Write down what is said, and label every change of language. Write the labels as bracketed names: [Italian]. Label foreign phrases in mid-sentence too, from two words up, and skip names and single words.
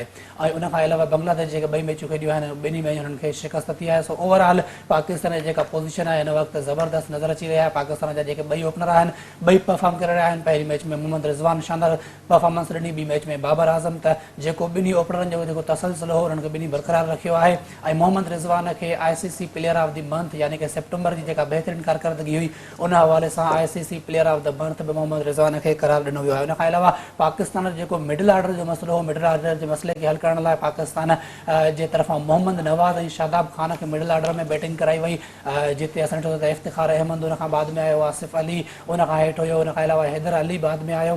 [Sindhi] ऐं उन खां अलावा बांग्लादेश जेके 2 मैचूं खेॾियूं आहिनि, ॿिन्ही में हुननि खे शिकस्त थी आहे। सो ओवरऑल पाकिस्तान जी जेका पोज़ीशन आहे हिन वक़्तु ज़बरदस्त नज़र अची रही आहे। पाकिस्तान जा जेके 2 ओपनर आहिनि, 2 परफॉर्म करे रहिया आहिनि। पहिरीं मैच में मोहम्मद रिज़वान शानदार परफॉर्मेंस ॾिनी, ॿी मैच में बाबर आज़म, त जेको ॿिन्ही ओपनरनि जो जेको तसलसल हो उन्हनि खे ॿिन्ही बरक़रार रखियो आहे। ऐं मोहम्मद रिज़वान खे ICC प्लेयर ऑफ द मंथ यानी कि सेप्टेंबर जी जेका बहितरीन कारकर्दगी हुई, उन हवाले सां ICC प्लेयर ऑफ द मंथ बि मोहम्मद रिज़वान खे करार ॾिनो वियो आहे। उन खां अलावा पाकिस्तान जो जेको [English] middle order [Sindhi] जो मसइलो हो, [English] middle order [Sindhi] जे मसइले खे हल करण लाइ पाकिस्तान जे तरफ़ां मोहम्मद नवाज़ ऐं शादाब खान खे [English] middle order [Sindhi] में बैटिंग कराई वई, जिते असां ॾिठो त इफ्तिखार अहमद, उन खां बाद में आयो आसिफ अली, उन खां हेठि हुयो उन खां अलावा हैदर अली बाद में आयो।